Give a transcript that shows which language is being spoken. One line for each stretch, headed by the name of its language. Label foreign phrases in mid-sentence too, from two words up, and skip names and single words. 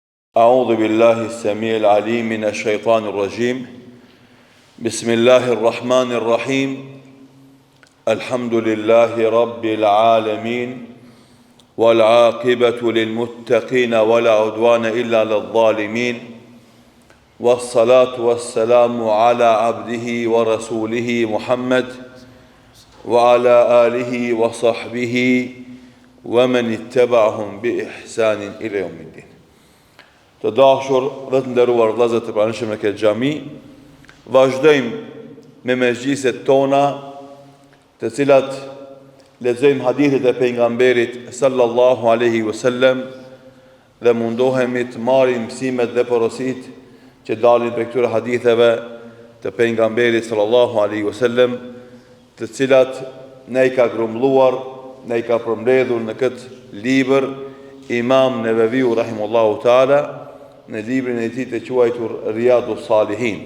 Arabic: أعوذ بالله السميع العليم من الشيطان الرجيم بسم الله الرحمن الرحيم الحمد لله رب العالمين والعاقبة للمتقين ولا عدوان إلا للظالمين والصلاة والسلام على عبده ورسوله محمد وعلى آله وصحبه ومن اتبعهم بإحسان إلى يوم الدين.
Albanian: Të dashur dhe të nderuar vëllezër të pranishëm në këtë xhami, vazhdojmë me mezhliset tona, të cilat lexojmë hadithet e pejgamberit
Arabic: صلى الله عليه وسلم
Albanian: dhe mundohemi të marrim mësimet dhe porositë që dalin prej këtyre haditheve të pejgamberit
Arabic: صلى الله عليه وسلم,
Albanian: të cilat ne i ka grumbulluar, ne i ka përmbledhur në këtë libër Imam Neveviu
Arabic: رحمه الله تعالى
Albanian: në librin e tij të quajtur Riyadus Salihin.